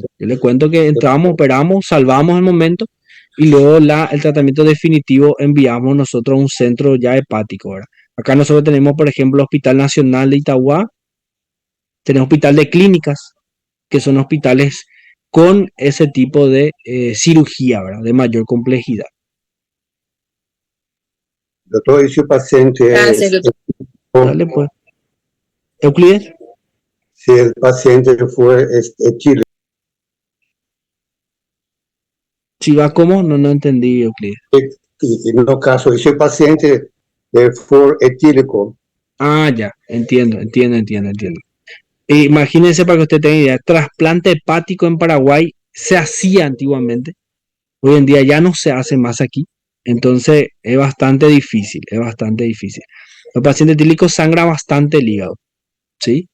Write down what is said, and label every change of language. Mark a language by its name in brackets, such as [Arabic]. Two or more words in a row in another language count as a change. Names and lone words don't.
[Spanish] Yo le cuento que entramos, operamos, salvamos el momento y luego el tratamiento definitivo enviamos nosotros a un centro ya hepático, ¿verdad? Acá nosotros tenemos, por ejemplo, Hospital Nacional de Itagua, tenemos Hospital de Clínicas, que son hospitales con ese tipo de cirugía, ¿verdad? De mayor complejidad. [Portuguese] Doutor, e se o paciente [Spanish] Gracias, doutor. Dale, pues. Euclides. [Portuguese] se o paciente for etílico? [Spanish] Si va como, no entendí, Euclides. [Portuguese] E no caso, e se o paciente for etílico? [Spanish] Ah, ya, entiendo. Imagínense para que usted tenga idea, trasplante hepático en Paraguay se hacía antiguamente, hoy en día ya no se hace más aquí, entonces es bastante difícil. Los pacientes etílicos sangran bastante el hígado, ¿sí?